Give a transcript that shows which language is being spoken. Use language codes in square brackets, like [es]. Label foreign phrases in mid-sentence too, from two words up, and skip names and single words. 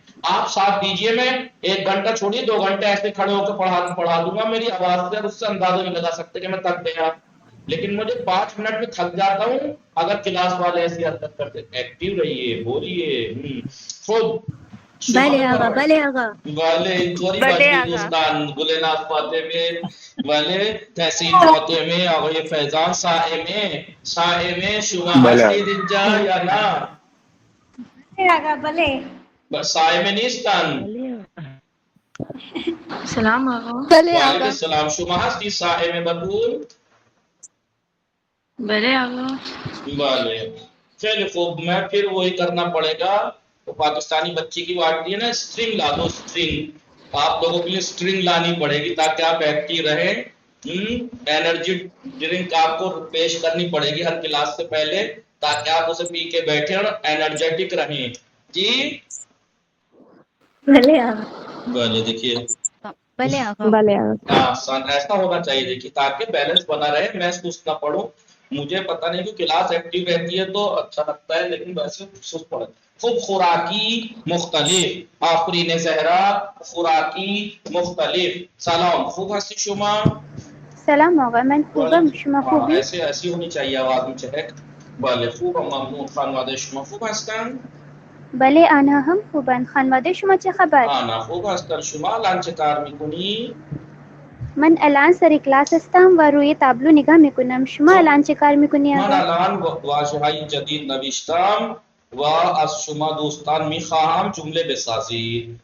[ur] آپ ساتھ دیجئے، میں 1 گھنٹہ چھوڑیے 2 گھنٹے ایسے کھڑے ہو کے پڑھا دوں گا، میری آواز سے اس سے اندازہ نہیں لگا سکتے کہ میں تھک گیا. لیکن مجھے 5 منٹ میں تھک جاتا ہوں اگر کلاس والے ایسی حرکت کرتے. ایکٹیو رہیے، بولیے خود [fa] بلے آقا [ur] والے تھوڑی [fa] بلے [ur] بچی [fa] آقا دوستان گلناز فاطمے والے تحسین فاطمے آغای فیضان سائمے شما هستی دینجا یا نا سائمے نیستن. سلام آقا. وعلیکم السلام. شما هستی سائمے بطول؟ بلے آقا. [ur] والے چلے خوب، میں پھر وہی کرنا پڑے گا. تو پاکستانی بچی کی وارڈی ہے نا، سٹرنگ لا دو. سٹرنگ آپ لوگوں کے لیے سٹرنگ لانی پڑے گی تاکہ آپ ایکٹیو رہیں. [en] energy drink [ur] آپ کو پیش کرنی پڑے گی ہر کلاس سے پہلے تاکہ آپ اسے پی کے بیٹھیں اور انرجیٹک رہیں. جی بھلے دیکھیے [fa] بلے آقا [ur] ایسا ہونا چاہیے دیکھیے تاکہ بیلنس بنا رہے، میں سست نہ پڑھوں. مجھے پتہ نہیں کہ کلاس ایکٹیو رہتی ہے تو اچھا لگتا ہے، لیکن ویسے سست پڑھے. [fa] خوب خوراکی مختلف آفرین زہرا خوراکی مختلف سلام خوب هستی شما؟ سلام آقا، من خوبم. شما خوبی؟ [ur] ایسی ہونی چاہیے آواز میں چہک. [fa] بله خوبم ممنون. خانواده شما خوب هستن؟ بله آنها هم خوبند. خانواده شما چه خبر؟ آنا خوب هستن. شما الان چه کار میکنی؟ من الان سر کلاس هستم و روی تابلو نگاه میکنم. شما الان چه کار میکنی من آقا؟ الان واژه‌های جدید نوشتم و از شما دوستان میخواهم جمله بسازید.